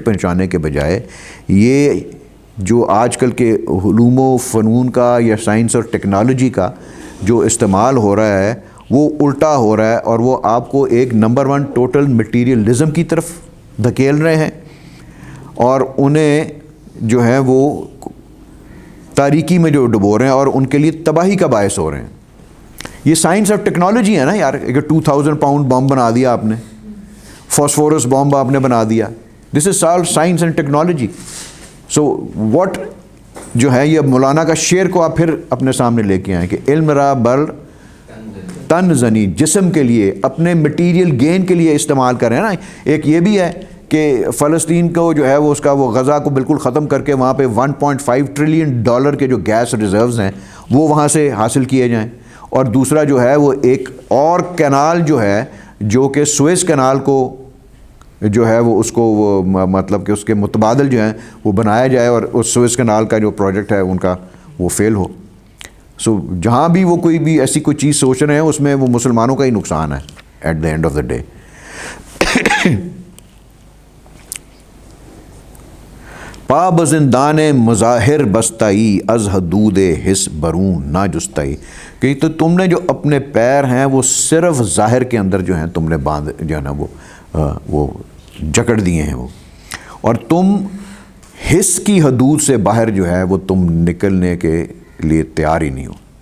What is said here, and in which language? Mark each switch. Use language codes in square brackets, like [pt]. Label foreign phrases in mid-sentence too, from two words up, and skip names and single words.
[ur] پہنچانے کے بجائے یہ جو آج کل کے علوم و فنون کا یا سائنس اور ٹیکنالوجی کا جو استعمال ہو رہا ہے وہ الٹا ہو رہا ہے، اور وہ آپ کو ایک نمبر 1 [en] total materialism [ur] کی طرف دھکیل رہے ہیں اور انہیں جو ہے وہ تاریکی میں جو ڈبو رہے ہیں اور ان کے لیے تباہی کا باعث ہو رہے ہیں. یہ سائنس اور ٹیکنالوجی ہے نا یار. 2000 [en] pound bomb [ur] بنا دیا آپ نے، [en] phosphorus bomb [ur] آپ نے بنا دیا. [en] this is all science and technology. so what [ur] جو ہے یہ مولانا کا شعر کو آپ پھر اپنے سامنے لے کے آئیں کہ [fa] علم را بر تن زنی، [ur] جسم کے لیے اپنے [en] material gain [ur] کے لیے استعمال کریں نا. ایک یہ بھی ہے کہ فلسطین کو جو ہے وہ اس کا وہ غزہ کو بالکل ختم کر کے وہاں پہ 1.5 [en] trillion dollar [ur] کے جو [en] gas reserves [ur] ہیں وہ وہاں سے حاصل کیے جائیں. اور دوسرا جو ہے وہ ایک اور کینال جو ہے جو کہ سوئز کینال کو جو ہے وہ اس کو وہ مطلب کہ اس کے متبادل جو ہیں وہ بنایا جائے اور اس سوئز کینال کا جو پروجیکٹ ہے ان کا وہ فیل ہو. سو جہاں بھی وہ کوئی بھی ایسی کوئی چیز سوچ رہے ہیں اس میں وہ مسلمانوں کا ہی نقصان ہے [en] at the end of the day. [fa] پا بزندان مظاہر بستائی از حدود حس برون نہ جستائی، [ur] کہ تو تم نے جو اپنے پیر ہیں وہ صرف ظاہر کے اندر جو ہیں تم نے باندھ جو ہے نا وہ جکڑ دیے ہیں وہ، اور تم حس کی حدود سے باہر جو ہے وہ تم نکلنے کے لیے تیار ہی نہیں ہو.